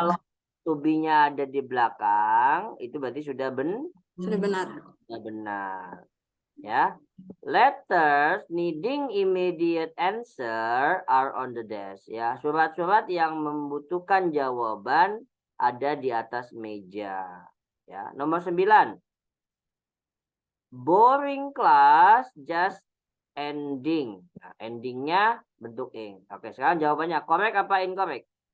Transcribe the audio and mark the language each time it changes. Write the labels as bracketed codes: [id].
[id] kalau to be-nya ada di belakang, itu berarti sudah Sudah benar. sudah benar. Ya. [en] Letters needing immediate answer are on the desk. [id] Ya, surat-surat yang membutuhkan jawaban ada di atas meja. Ya, nomor 9. [en] Boring class just ending. [id] Nah, endingnya bentuk ing. Oke, sekarang jawabannya correct apa incorrect?